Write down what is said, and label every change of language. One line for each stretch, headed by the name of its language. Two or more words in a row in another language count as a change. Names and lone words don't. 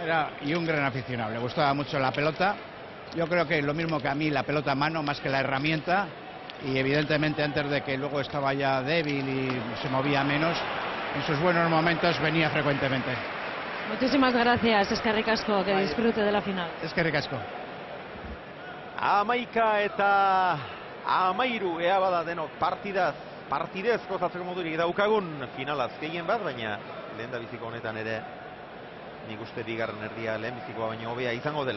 Spanish: Y un gran aficionado, le gustaba mucho la pelota. Yo creo que lo mismo que a mí, la pelota a mano más que la herramienta. Y evidentemente antes de que luego estaba ya débil y se movía menos, en sus buenos momentos venía frecuentemente. Muchísimas gracias,
Basque: Eskerrik asko,
Spanish: que disfrute de la final.
Basque: Eskerrik asko. 11-13 ea bada denok partidez gozatzeko modurik daukagun finalaz gehien bat, baina lehen da biziko honetan ere nik uste bigarren erdia lehen bizikoa baino hobea izango dela.